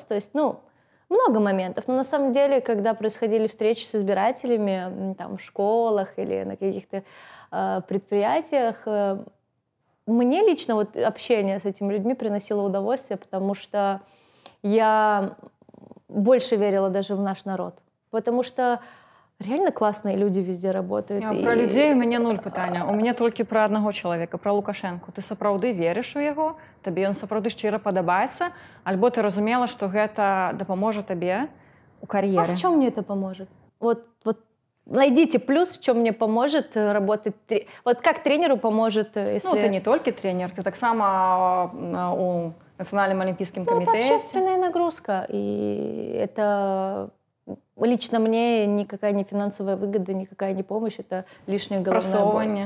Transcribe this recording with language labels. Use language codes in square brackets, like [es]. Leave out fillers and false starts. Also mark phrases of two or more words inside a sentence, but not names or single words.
[ru] То есть, ну, много моментов. Но на самом деле, когда происходили встречи с избирателями там, в школах или на каких-то предприятиях, мне лично вот общение с этими людьми приносило удовольствие, потому что я больше верила даже в наш народ. Потому что реально классные люди везде работают. Про людей у меня 0 пытання. У меня [be] толькі пра аднаго чалавека, пра Лукашэнку. Ты сапраўды верыш у яго? Табе ён сапраўды шчыра падабаецца? Альбо ты разумела, што гэта дапаможа табе у кар'ере? [ru] А в чем мне это поможет? Вот найдите плюс, в чем мне поможет работать. Вот как тренеру поможет, если... Ну, ты не только тренер, ты [be] так само [ru] у Национальном олимпийском комитете. Это общественная нагрузка, и это лично мне никакая не финансовая выгода, никакая не помощь, это лишняя головная боль.